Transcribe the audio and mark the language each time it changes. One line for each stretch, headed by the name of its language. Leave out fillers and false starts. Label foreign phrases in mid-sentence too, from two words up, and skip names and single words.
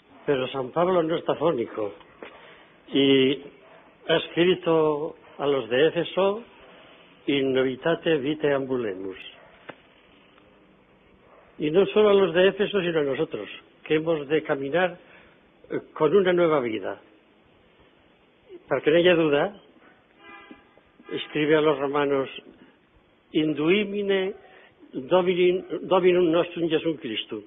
Spanish: pero San Pablo no está fónico y ha escrito a los de Éfeso:
Latin: in novitate vitae ambulemus.
Spanish: Y no solo a los de Éfeso, sino a nosotros, que hemos de caminar con una nueva vida. Para que no haya duda, escribe a los romanos:
Latin: induimine Dominum nostrum Jesum Christum.